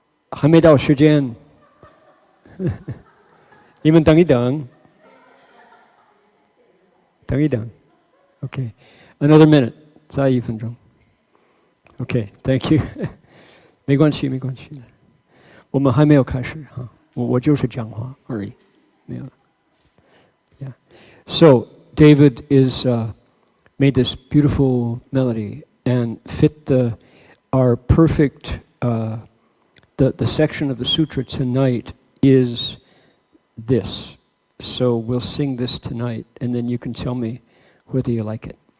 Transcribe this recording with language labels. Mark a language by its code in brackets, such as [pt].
[zh] 还没到时间，你们等一等，等一等。 [en] Okay, another minute， [zh] 再1分钟。 [en] Okay, thank you [zh] 没关系，没关系的。我们还没有开始哈，我就是讲话而已，没有。 [en] Yeah. So David is made this beautiful melody and fit our perfect. The section of the sutra tonight is this. So we'll sing this tonight, and then you can tell me whether you like it.